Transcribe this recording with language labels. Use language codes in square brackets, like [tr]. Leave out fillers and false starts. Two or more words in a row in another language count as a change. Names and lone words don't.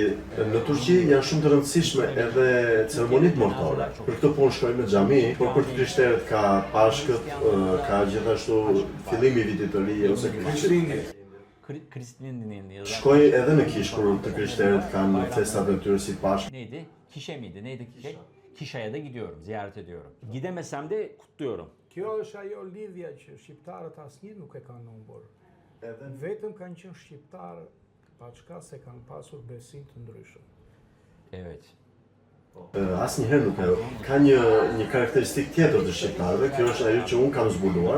[sq] Në Turqi janë shumë të rëndësishme edhe ceremonitë mortore. Për këtë punë shkojmë në xhami, por për të krishterët ka Pashkët, ka gjithashtu fillimi I vitit të ri ose Krishtlindje. Shkoj edhe në kish kur të krishterët kanë festat e tyre si Pashkë. [tr] Neydi? Kişe miydi? Neydi kişe? Kişa'ya da gidiyorum, ziyaret ediyorum. Gidemesem de kutluyorum. [sq] Kjo është ajo lidhja që shqiptarët asnjë nuk e kanë humbur. Vetëm kanë qenë shqiptarë paçka se kanë pasur besim të ndryshëm. [tr] Evet. [sq] Asnjëherë nuk ka një karakteristikë tjetër të shqiptarëve, kjo është ajo që unë kam zbuluar.